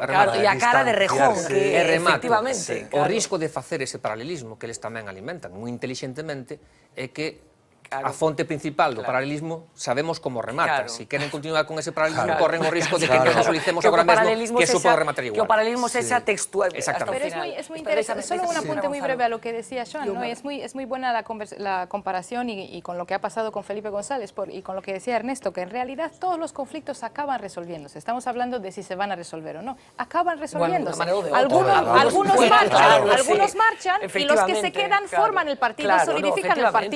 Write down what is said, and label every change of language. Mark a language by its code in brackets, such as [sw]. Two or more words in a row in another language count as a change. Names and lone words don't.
[gl] E a cara de Errejón, que efectivamente. O risco de facer ese paralelismo que eles tamén alimentan moi inteligentemente é que a fonte principal do paralelismo sabemos como remata. Si queren continuar con ese paralelismo, corren o risco de que nos visualicemos agora mesmo que eso pode rematar igual. Que o paralelismo sea textual. Exactamente. [es] Pero es muy interesante. Solo un apunte muy breve a lo que decía Joan, ¿no? Es muy buena la comparación y con lo que ha pasado con Felipe González y con lo que decía Ernesto, que en realidad todos los conflictos acaban resolviéndose. Estamos hablando de si se van a resolver o no. Acaban resolviéndose. Algunos marchan y los que se quedan forman el partido, solidifican el partido.